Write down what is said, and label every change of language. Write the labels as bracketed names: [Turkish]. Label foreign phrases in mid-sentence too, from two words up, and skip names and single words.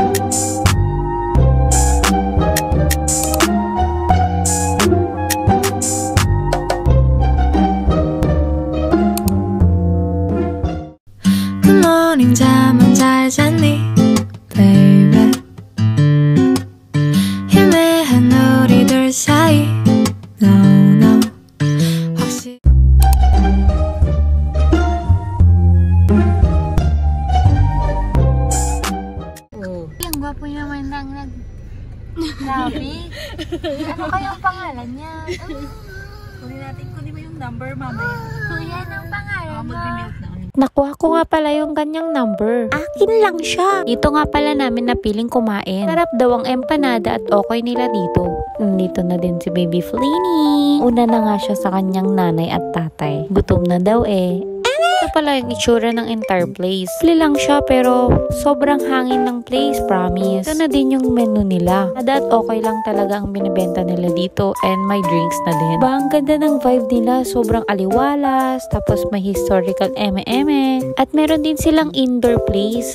[English] Good morning, [Korean] 잠은 잘 잤니, baby? 희미한 우리들 사이, [English] no, no. [Korean] 혹시 [Filipino] Ang gwapo naman lang Grabe. Ano kayang pangalan niya? Kunin natin, kunin mo yung number mamaya. Kuya, anong pangalan mo? Mag-milk na. Nakuha ko nga pala yung kanyang number. Akin lang siya. Dito nga pala namin napiling kumain. Sarap daw ang empanada at okay nila dito. Nandito na din si Baby Fleeny. Una na nga siya sa kanyang nanay at tatay. Gutom na daw eh. Ito pala yung itsura ng entire place. Simple lang siya pero sobrang hangin ng place, promise. Ito na din yung menu nila. At okay lang talaga ang binibenta nila dito and may drinks na din. Diba, ang ganda ng vibe nila. Sobrang aliwalas. Tapos may historical eme-eme. At meron din silang indoor place.